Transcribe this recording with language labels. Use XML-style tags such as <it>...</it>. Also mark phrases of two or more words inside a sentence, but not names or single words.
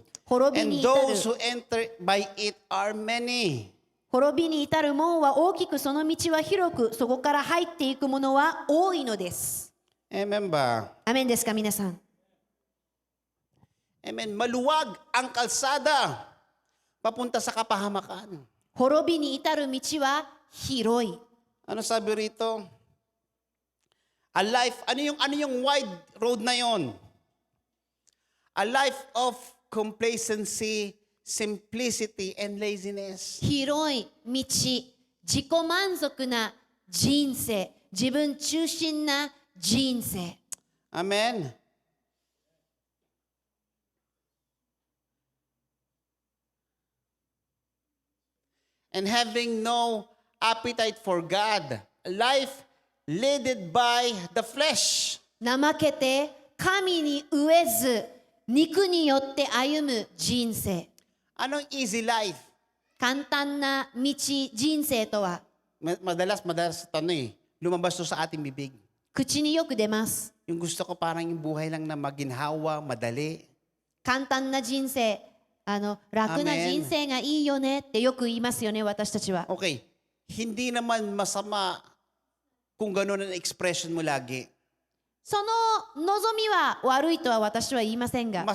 <ja>滅び</ja> <en>And</en> <ja>に至</ja> <en>those</en> <ja>る</ja> <en>who enter by it are many.</en> <ja>滅びに至る門は大きく、その道は広く、そこから入っていく者は多いのです。</ja> <tl>Amen ba?</tl> <ja>アメンですか皆さん。</ja> <tl>Amen. Maluwag ang kalsada papunta sa kapahamakan.</tl> <ja>滅びに至る道は広い。</ja> <tl>Ano sabi rito?</tl> <en>A life,</en> <tl>ano yung</tl> <en>wide road</en> <tl>na yon?</tl> <en>A life of complacency, simplicity, and laziness.</en> <ja>広い道、自己満足な人生、自分中心な人生。</ja> <en>Amen. And having no appetite for God. A life led by the flesh.</en> <ja>怠けて神に飢えず、肉によって歩む人生。</ja> <tl>Anong</tl> <en>easy life?</en> <ja>簡単な道、人生とは、</ja> <tl>Madalas lumabas to sa ating bibig.</tl> <ja>口によく出ます。</ja> <tl>Yung gusto ko parang yung buhay lang na maginhawa, madali.</tl> <ja>簡単な人生、楽な人生がいいよねってよく言いますよね、私たちは。</ja> <tl>Okay, hindi naman masama kung gano'n ang expression mo lagi.</tl> <ja>その望みは悪いとは私は言いませんが、</ja>